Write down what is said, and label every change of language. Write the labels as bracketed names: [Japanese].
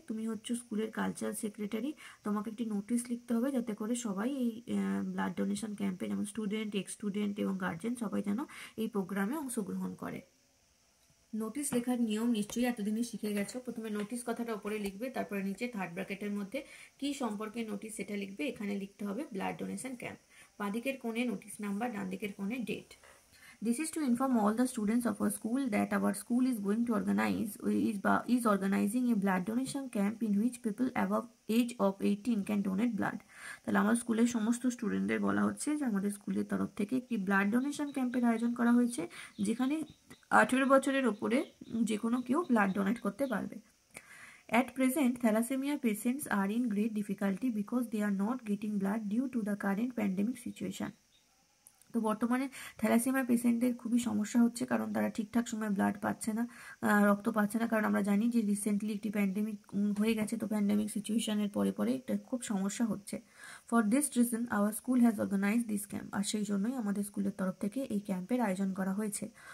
[Bangla] তুমি হচ্ছে স্কুলের কালচারাল সেক্রেটারি। তোমাকে একটি নোটিশ লিখতে হবে যাতে করে সবাই এই ব্লাড ডোনেশন ক্যাম্পে, যেমন স্টুডেন্ট, এক্স-স্টুডেন্ট এবং গার্জিয়ান, সবাই যেন এই প্রোগ্রামে অংশগ্রহণ করে। নোটিশ লেখার নিয়ম নিশ্চয়ই এতদিনে শিখে গেছো। প্রথমে নোটিশ কথাটা উপরে লিখবে, তারপরে নিচে থার্ড ব্র্যাকেটের মধ্যে কি সম্পর্কে নোটিশ সেটা লিখবে। এখানে লিখতে হবে ব্লাড ডোনেশন ক্যাম্প। বাঁদিকের কোণে নোটিশ নাম্বার, ডান দিকের কোণে date. [English] This is to inform all the students of our school that our school is going to is organizing a blood donation camp in which people above age of 18 can donate blood. [Bangla] তাহলে আমার স্কুলের সমস্ত স্টুডেন্টদের বলা হচ্ছে যে আমাদের স্কুলের তরফ থেকে একটি ব্লাড ডোনেশন ক্যাম্পের আয়োজন করা হয়েছে, যেখানে 18 বছরের ওপরে যে কোনো কেউ ব্লাড ডোনেট করতে পারবে। [English] At present, thalassemia patients are in great difficulty because they are not getting blood due to the current pandemic situation. [Bangla] তো বর্তমানে থ্যালাসেমিয়া পেশেন্টদের খুবই সমস্যা হচ্ছে, কারণ তারা ঠিকঠাক সময় ব্লাড পাচ্ছে না, রক্ত পাচ্ছে না। কারণ আমরা জানি যে রিসেন্টলি একটি প্যান্ডেমিক হয়ে গেছে, তো প্যান্ডেমিক সিচুয়েশনের পরে পরে এটা খুব সমস্যা হচ্ছে। [English] For this reason our school has organise this camp. [Bangla] আর সেই জন্যই আমাদের স্কুলের তরফ থেকে এই ক্যাম্পের আয়োজন করা হয়েছে।